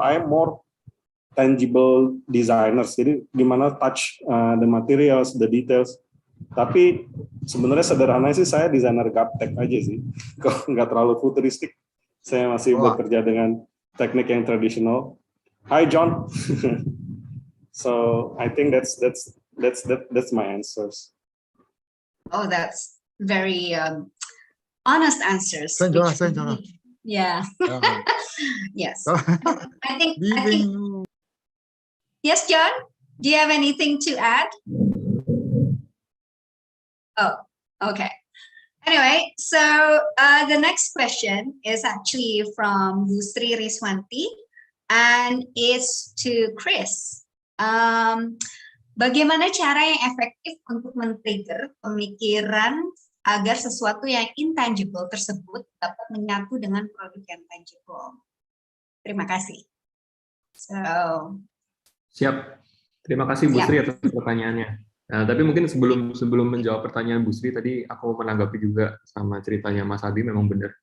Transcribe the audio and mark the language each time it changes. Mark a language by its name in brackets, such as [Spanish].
[English] I am more tangible designers, [Indonesian] jadi gimana [English] touch the materials, the details. [Indonesian] Tapi sebenarnya sederhananya sih saya desainer gaptek aja sih, kalau nggak terlalu futuristik. Saya masih bekerja dengan teknik yang tradisional. [English] Hi John. So I think that's my answers. Oh, that's very honest answers. Yeah. Yes. I think. Yes, John. Do you have anything to add? Oh, okay. Anyway, so the next question is actually from Bu Sri Riswanti, and it's to Chris. [Indonesian] Bagaimana cara yang efektif untuk men-trigger pemikiran agar sesuatu yang intangible tersebut dapat menyatu dengan produk yang tangible? Terima kasih. Siap. Terima kasih Bu Sri atas pertanyaannya. Nah, tapi mungkin sebelum menjawab pertanyaan Bu Sri tadi, aku menanggapi juga sama ceritanya Mas Abi, memang benar.